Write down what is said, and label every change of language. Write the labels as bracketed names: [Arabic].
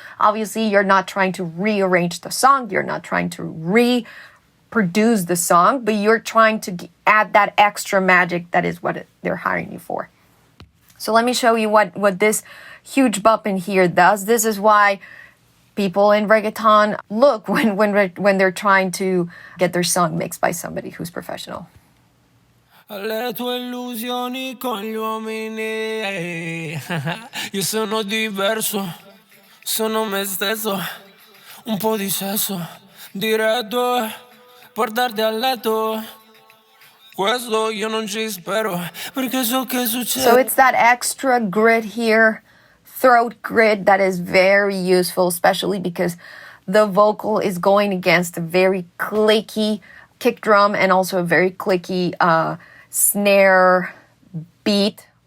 [English] Obviously, you're not trying to rearrange the song, you're not trying to reproduce the song, but you're trying to add that extra magic that is what they're hiring you for. So let me show you what this huge bump in here does. This is why people in reggaeton look when they're trying to get their song mixed by somebody who's professional. [Italian] Le tue illusioni con gli uomini. Io sono diverso, sono me stesso. Un po' di sesso, diretto, portarti a letto. Questo io non ci spero, perché so che succede. [English] So it's that extra grit here, throat grit, that is very useful, especially because the vocal is going against a very clicky kick drum and also a very clicky snare beat.